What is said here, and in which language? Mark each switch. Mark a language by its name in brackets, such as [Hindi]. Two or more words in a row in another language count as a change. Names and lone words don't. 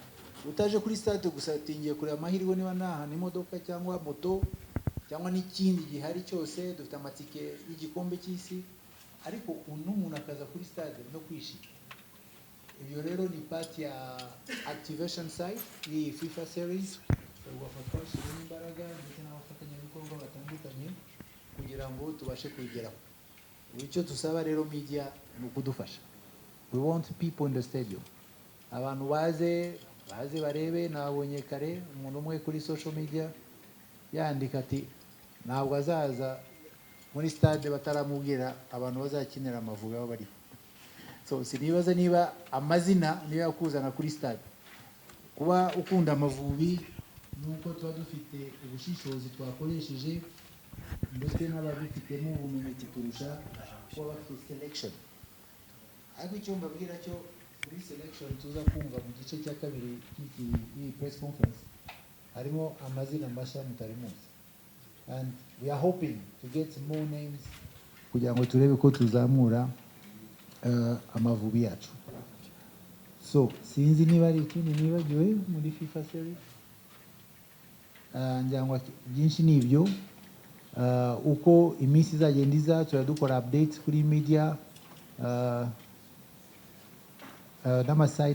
[Kinyarwanda] Utaje kuri stade gusa tingiye kure amahirwe niba nahana imodoka cyangwa moto cyangwa n'ikindi gihari cyose, dufite amatike y'igikombe cy'isi, ariko umuntu akaza kuri stade no kwishima. Ibyo rero ni part ya [English] activation site [Kinyarwanda] iyi FIFA series, ubafatwa imbaraga ndetse n'abafatanyabikorwa batandukanye kugira ngo tubashe kugeraho. Icyo tusaba rero media ni ukudufasha. [English] We want people in the stadium, [Kinyarwanda] abantu baze barebe. Nabonye kare umuntu umwe kuri [English] social media [Kinyarwanda] yandika ati ntabwo azaza muri stade bataramubwira abantu bazakinira Amavubi aho bari. So sinibaza niba amazina niyo yakuzana kuri stade. Kuba ukunda Amavubi nuko tuba dufite ubushishozi twakoresheje ndetse n'ababifitemo ubumenyi tukurusha kuba bafite selection. Ariko icyo mbabwira cyo kuri selection tuza kumva mu gice cya kabiri cy'iyi [English] press conference [Kinyarwanda] harimo amazina mashya mutari muzi, [English] and we are hoping to get more names [Kinyarwanda] kugira ngo turebe ko tuzamura Amavubi yacu. So sinzi niba ari ikindi nibagiwe muri FIFA series. Njyangwa byinshi nibyo. Uko iminsi izagenda iza turadukora updates kuri media n'ama side.